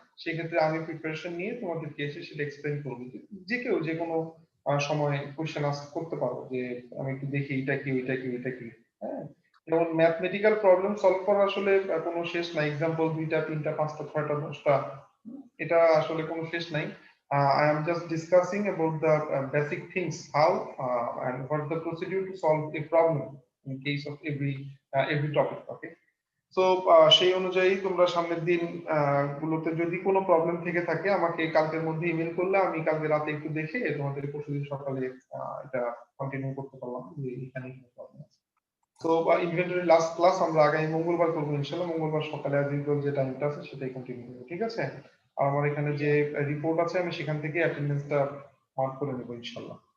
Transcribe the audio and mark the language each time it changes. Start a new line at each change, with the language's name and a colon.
Bangla: সেক্ষেত্রে আমি প্রিপারেশন নিয়ে তোমাদেরকে এসে সেটা এক্সপ্লেইন করবো। যে কেউ যে কোনো সময় কোশ্চেন আস্ক করতে পারো যে আমি একটু দেখি এটা কি ওইটা কি ওইটা কি। হ্যাঁ, যেমন ম্যাথমেটিক্যাল প্রবলেম সলভ করা আসলে কোনো শেষ নাই। এক্সাম্পল 2টা 3টা 5টা 6টা 10টা, এটা আসলে কোনো শেষ নাই।
English: I am just discussing about the basic things, how and what the procedure to solve a problem in case of every topic. Okay, so
Bangla: সেই অনুযায়ী তোমরা সামনের দিন গুলোতে যদি কোনো প্রবলেম থেকে থাকে আমাকে কালকের মধ্যে ইমেল করলে আমি কালকে রাতে একটু দেখে তোমাদের পরশুদিন সকালে এটা কন্টিনিউ করতে পারলাম যে এখানে কি প্রবলেম আছে। তো ইনভেন্টরি লাস্ট ক্লাস আমরা আগামী মঙ্গলবার করবো ইনশাআল্লাহ। মঙ্গলবার সকালে আজ যে টাইমটা আছে সেটাই কন্টিনিউ করবো, ঠিক আছে? আর আমার এখানে যে রিপোর্ট আছে আমি সেখান থেকে অ্যাটেন্ডেন্সটা মার্ক করে নেবো ইনশাআল্লাহ।